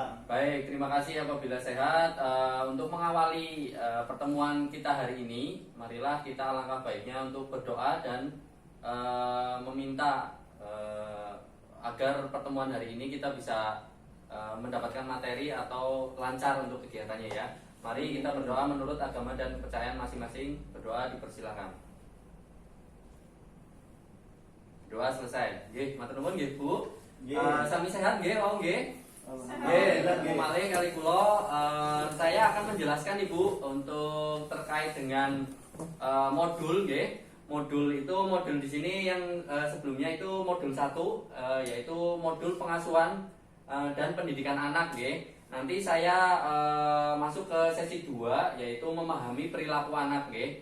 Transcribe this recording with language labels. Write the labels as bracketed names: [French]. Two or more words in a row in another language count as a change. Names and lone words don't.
[Indonesian] Baik, terima kasih apabila sehat. Untuk mengawali pertemuan kita hari ini, marilah kita alangkah baiknya untuk berdoa dan meminta agar pertemuan hari ini kita bisa mendapatkan materi atau lancar untuk kegiatannya ya. Mari kita berdoa menurut agama dan kepercayaan masing-masing. Berdoa dipersilakan. Doa selesai. [Javanese] Nggih, matur nuwun nggih, Bu. Sami sehat nggih, wau nggih. Nggih, malih kali kula [Indonesian] saya akan menjelaskan Ibu untuk terkait dengan modul nggih. Modul di sini yang sebelumnya itu modul 1 yaitu modul pengasuhan dan pendidikan anak nggih. Nanti saya masuk ke sesi 2 yaitu memahami perilaku anak nggih.